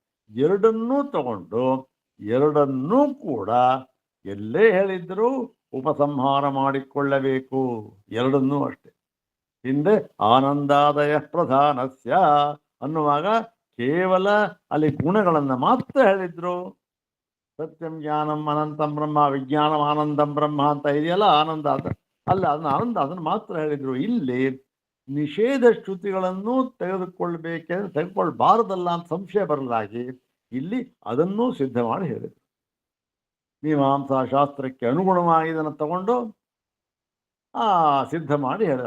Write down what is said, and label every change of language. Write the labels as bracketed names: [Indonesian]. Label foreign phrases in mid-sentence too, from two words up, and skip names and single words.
[Kannada] ಎರಡನ್ನೂ ತಗೊಂಡು ಎರಡನ್ನೂ ಕೂಡ ಎಲ್ಲೇ ಹೇಳಿದ್ರು ಉಪಸಂಹಾರ ಮಾಡಿಕೊಳ್ಳಬೇಕು. ಎರಡನ್ನೂ ಅಷ್ಟೆ. ಹಿಂದೆ [Sanskrit] ಆನಂದಾದಯ ಪ್ರಧಾನಸ್ಯ [Kannada] ಅನ್ನುವಾಗ ಕೇವಲ ಅಲ್ಲಿ ಗುಣಗಳನ್ನು ಮಾತ್ರ ಹೇಳಿದ್ರು. [Sanskrit] ಸತ್ಯಂ ಜ್ಞಾನಂ ಅನಂತಂ ಬ್ರಹ್ಮ, ವಿಜ್ಞಾನಂ ಆನಂದಂ ಬ್ರಹ್ಮ [Kannada] ಅಂತ ಇದೆಯಲ್ಲ, ಆನಂದ ಅಲ್ಲ, ಅದನ್ನ ಆನಂದ ಅದನ್ನು ಮಾತ್ರ ಹೇಳಿದ್ರು. ಇಲ್ಲಿ ನಿಷೇಧ ಶ್ರುತಿಗಳನ್ನು ತೆಗೆದುಕೊಳ್ಬೇಕೆಂದ್ರೆ ತೆಗೆದುಕೊಳ್ಬಾರದಲ್ಲ ಅಂತ ಸಂಶಯ ಬರಲಾಗಿ ಇಲ್ಲಿ ಅದನ್ನೂ ಸಿದ್ಧ ಮಾಡಿ ಹೇಳಿದರು. ಮೀಮಾಂಸಾ ಶಾಸ್ತ್ರಕ್ಕೆ ಅನುಗುಣವಾಗಿ ಇದನ್ನು ತಗೊಂಡು ಸಿದ್ಧ ಮಾಡಿ ಹೇಳಿದ್ರು.